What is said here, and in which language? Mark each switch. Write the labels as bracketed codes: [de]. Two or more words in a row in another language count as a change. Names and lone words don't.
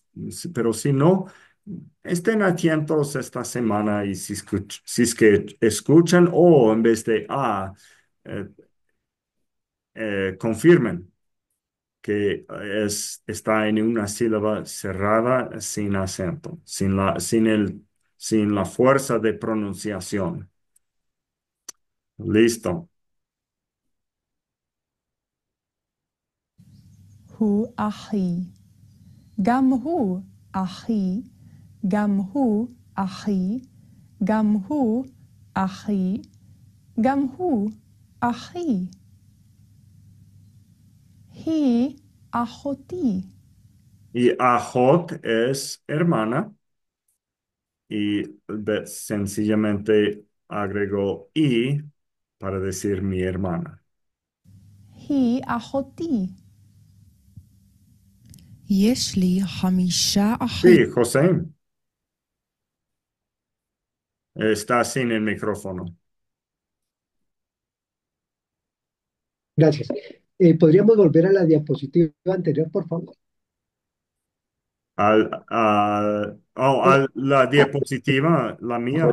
[es] Pero si no, estén atentos esta semana y si es que escuchan o en vez de eh, confirmen que está en una sílaba cerrada sin acento, sin la fuerza de pronunciación. Listo. [he] הוא אחי. גם הוא אחי, גם הוא אחי, גם הוא אחי, גם הוא אחי. היא אחותי. [es] Y Ajot es hermana y sencillamente agregó y para decir mi hermana. [he] היא אחותי. יש לי 5 אחים. [es] Sí, José, está sin el micrófono. Gracias. ¿Podríamos volver a la diapositiva anterior, por favor? A la diapositiva, la mía.